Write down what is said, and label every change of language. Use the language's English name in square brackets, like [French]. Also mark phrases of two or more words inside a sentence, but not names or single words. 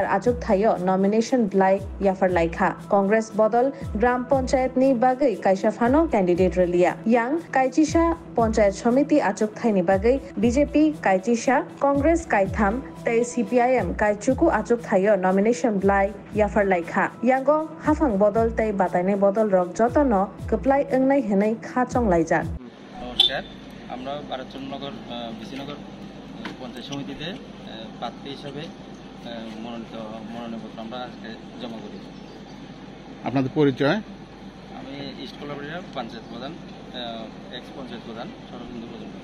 [Turkic languages] Achuk Thayo Nomination Blai Yafar Laika Congress Bodol [Hindi] Gram Panchayat [Turkic languages] ni Bagai Kaisha Phano Candidate Relia Yang Kaichisha [Hindi] Panchayat Samiti [Turkic languages] Achuk Thaini Bagai BJP Kaichisha Congress Kai Tham Tai CPIM Kai Chuku Achuk Thayo Nomination Blai Yafar Laika Yango Hafang Bodol Tai Bataine Bodol Rok Jotono Keplai Engnai Henai Khachong Laijak [Bangla] নমস্কার আমরা ভারত চন্দ্রনগর বিশিনগর পঞ্চায়েত সমিতিতে প্রার্থী হিসেবে মনোনয়নপত্র আমরা আজকে জমা করি। আপনাদের পরিচয়? আমি ইস্ট কোলাবাড়িয়া পঞ্চায়েত প্রধান এক্স পঞ্চায়েত প্রধান শরদিন্দু মজুমদার।